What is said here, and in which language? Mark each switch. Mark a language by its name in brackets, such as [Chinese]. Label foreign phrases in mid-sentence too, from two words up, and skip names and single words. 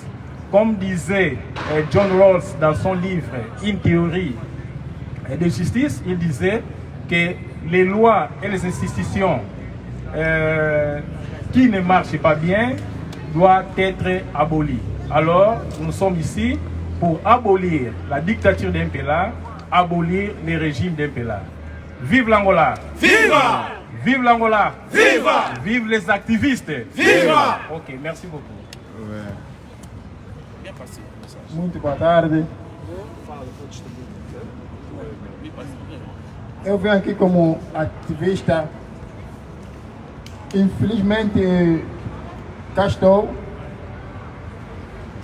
[French] Comme disait John Rawls dans son livre Une théorie de justice, il disait que les lois et les institutions qui ne marchent pas bien doivent être abolies. Alors, nous sommes ici pour abolir la dictature d'MPLA, abolir les régimes d'MPLA. Vive l'Angola! [Portuguese] Viva! [French] Vive l'Angola! [Portuguese] Viva! [French] Vive les activistes! [Portuguese] Viva! [French] Ok, merci beaucoup. Ouais. [Portuguese] Muito boa tarde. Eu venho aqui como ativista. Infelizmente, cá estou.